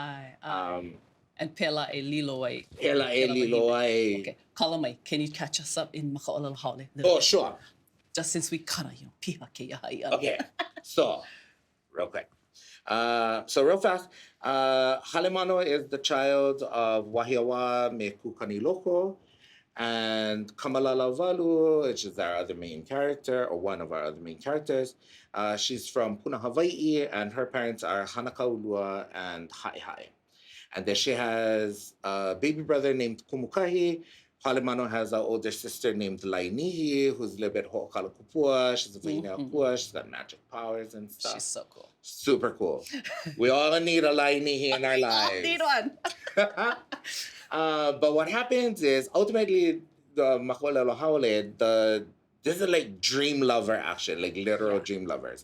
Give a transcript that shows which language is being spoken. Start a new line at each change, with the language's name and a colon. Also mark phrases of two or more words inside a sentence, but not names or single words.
Hawaiian: And pela e lilo ai. Pela e lilo ai.
English: Okay, Kalamai, can you catch us up in
Hawaiian: Moʻolelo Haole?
English: Oh, sure. Just since we kind of,
Hawaiian: piha kēia hai.
English: Okay, so, real quick. So real fast, Halemano is the child of Wahiawa me Kukani Loko, and Kamalala Walu, which is our other main character, or one of our other main characters. She's from Puna, Hawaii, and her parents are Hanakaulua and Haʻihai. And then she has a baby brother named Kumukahi. Halemano has an older sister named Lainihi, who's a little bit hoʻokalakupua. She's a
Hawaiian: waena akua.
English: She's got magic powers and stuff. She's so cool. Super cool. We all need a Lainihi in our lives. Need one. But what happens is, ultimately, the
Hawaiian: Moʻolelo Haole,
English: this is like dream lover action, like literal dream lovers.